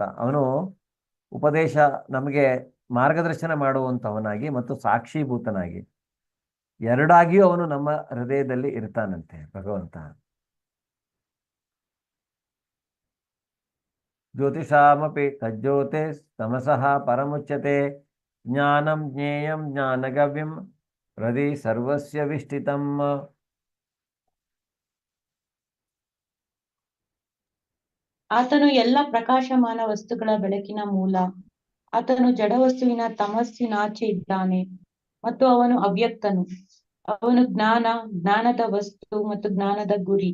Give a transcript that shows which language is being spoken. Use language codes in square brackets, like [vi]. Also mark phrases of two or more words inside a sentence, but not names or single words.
[kn] ಅವನು ಉಪದೇಶ ನಮಗೆ ಮಾರ್ಗದರ್ಶನ ಮಾಡುವಂಥವನಾಗಿ ಮತ್ತು ಸಾಕ್ಷೀಭೂತನಾಗಿ ಎರಡಾಗಿಯೂ ಅವನು ನಮ್ಮ ಹೃದಯದಲ್ಲಿ ಇರ್ತಾನಂತೆ ಭಗವಂತ. [sa] ಜ್ಯೋತಿಷಾಮಪಿ ತಜ್ಜ್ಯೋತೆ ತಮಸಃ ಪರಮುಚ್ಯತೆ ಜ್ಞಾನಂ ಜ್ಞೇಯಂ ಜ್ಞಾನಗವ್ಯಂ ಹೃದಯ ಸರ್ವಸ್ಯ ವಿಷ್ಠಿತಂ. [kn] ಆತನು ಎಲ್ಲ ಪ್ರಕಾಶಮಾನ ವಸ್ತುಗಳ ಬೆಳಕಿನ ಮೂಲ. ಆತನು ಜಡವಸ್ತುವಿನ ತಮಸ್ಸಿನಾಚೆ ಇದ್ದಾನೆ ಮತ್ತು ಅವನು ಅವ್ಯಕ್ತನು. ಅವನು ಜ್ಞಾನದ ವಸ್ತು ಮತ್ತು ಜ್ಞಾನದ ಗುರಿ.